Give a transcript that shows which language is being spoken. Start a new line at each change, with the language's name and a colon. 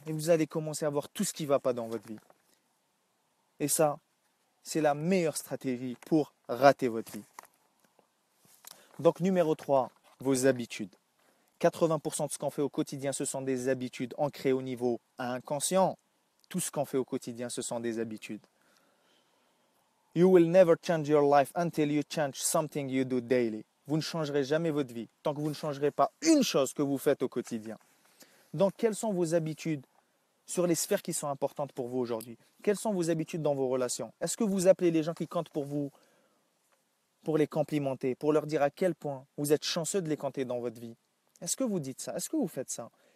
French: Et vous allez commencer à voir tout ce qui ne va pas dans votre vie. Et ça, c'est la meilleure stratégie pour rater votre vie. Donc numéro 3, vos habitudes. 80% de ce qu'on fait au quotidien, ce sont des habitudes ancrées au niveau inconscient. Tout ce qu'on fait au quotidien, ce sont des habitudes.
English: You will never change your life until you change something you do daily.
French: Vous ne changerez jamais votre vie tant que vous ne changerez pas une chose que vous faites au quotidien. Donc, quelles sont vos habitudes sur les sphères qui sont importantes pour vous aujourd'hui? Quelles sont vos habitudes dans vos relations? Est-ce que vous appelez les gens qui comptent pour vous pour les complimenter, pour leur dire à quel point vous êtes chanceux de les compter dans votre vie? Est-ce que vous dites ça? Est-ce que vous faites ça?